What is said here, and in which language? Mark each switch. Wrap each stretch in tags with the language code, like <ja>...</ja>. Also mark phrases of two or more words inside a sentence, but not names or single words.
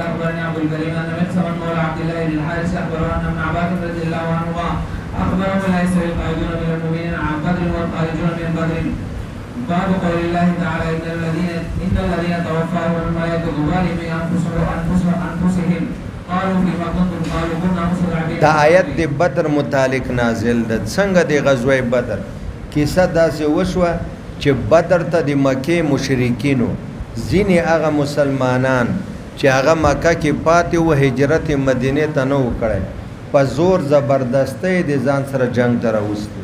<ar>اخبرني عبد الكريم ان مقسما مولى عبد الله بن الحارث اخبره ان ابن عباس رضي الله عنهما اخبره لا يستوي القائدون من المؤمنين عن بدر والخارجون من بدر. باب قول الله تعالى ان الذين توفاهم الملائكه ظالمي انفسهم قالوا فيما كنتم قالوا كنا مستضعفين.</ar> <ps>دا آیت د بدر متعلق نازل ده. څنګه د غزوه بدر کیسه داسې وشوه چې بدر ته د مکې مشرکینو ځینې هغه مسلمانان چې هغه مکه کې پاتې و هجرت مدینه ته نه وکړی په زور زبردستی د ځان سره جنگ ته راوستي.</ps>